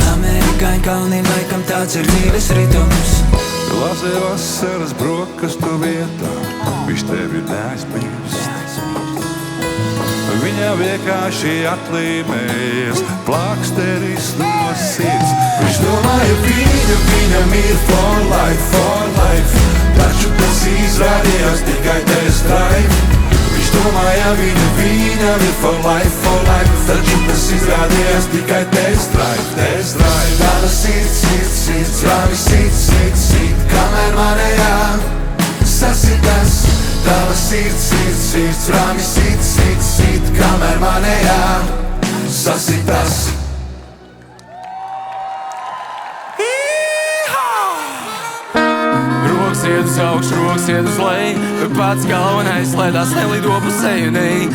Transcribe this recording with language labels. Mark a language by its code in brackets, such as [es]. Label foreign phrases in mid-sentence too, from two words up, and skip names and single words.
[lv] Amerikāņu kalnī laikam tāds ir dzīves ritums. Lāsē vasaras brokastu vietā, viņš tevi neaizmirst. Viņa vienkārši atlīmējies, plāksteris no sirds. Viņš domāja, viņam ir [en] for life. [lv] Taču tas izrādījās tikai [en] test drive. [lv] Viņš domāja, viņam ir [en] for life. [lv] Taču tas izrādījās tikai [en] test drive. [lv] Tava sirds, rāmi sit, kamēr manējā sasitās. Tava sirds, rāmi sit, kamēr manējā sasitās. Rokas iet uz augšu, rokas iet uz leju, bet pats galvenais, lai tās nelido pa seju, nē.